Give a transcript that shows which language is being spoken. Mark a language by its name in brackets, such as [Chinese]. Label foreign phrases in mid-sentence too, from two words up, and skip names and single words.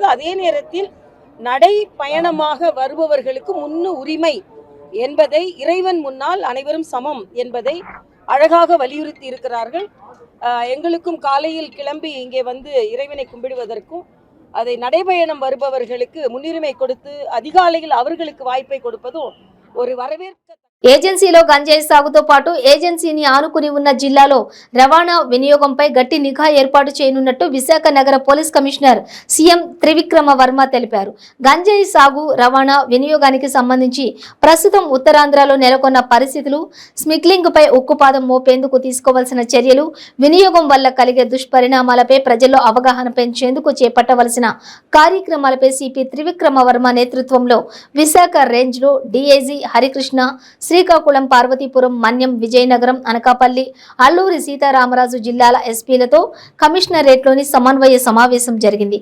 [Tamil] அதே நேரத்தில் நடை பயணமாக வருபவர்களுக்கு உரிமை என்பதை, இறைவன் முன்னால் அனைவரும் சமம் என்பதை அழகாக வலியுறுத்தி இருக்கிறார்கள். எங்களுக்கும் காலையில் கிளம்பி இங்கே வந்து இறைவனை கும்பிடுவதற்கும், அதை நடைபயணம் வருபவர்களுக்கு முன்னுரிமை கொடுத்து அதிகாலையில் அவர்களுக்கு வாய்ப்பை கொடுப்பதும் ஒரு வரவேற்க. [Telugu] ఏజెన్సీలో గంజాయి సాగుతో పాటు ఏజెన్సీని ఆనుకుని ఉన్న జిల్లాలో రవాణా వినియోగంపై గట్టి నిఘా ఏర్పాటు చేయనున్నట్టు విశాఖ నగర పోలీస్ కమిషనర్ సీఎం త్రివిక్రమ వర్మ తెలిపారు. గంజాయి సాగు, రవాణా, వినియోగానికి సంబంధించి ప్రస్తుతం ఉత్తరాంధ్రలో నెలకొన్న పరిస్థితులు, స్మిగ్లింగ్ పై ఉక్కుపాదం మోపేందుకు తీసుకోవాల్సిన చర్యలు, వినియోగం వల్ల కలిగే దుష్పరిణామాలపై ప్రజల్లో అవగాహన పెంచేందుకు చేపట్టవలసిన కార్యక్రమాలపై సిపి త్రివిక్రమ వర్మ నేతృత్వంలో విశాఖ రేంజ్లో డీఐజీ హరికృష్ణ, శ్రీకాకుళం, పార్వతీపురం, మన్యం, విజయనగరం, అనకాపల్లి, అల్లూరి సీతారామరాజు జిల్లాల ఎస్పీలతో కమిషనరేట్లోని సమన్వయ సమావేశం జరిగింది.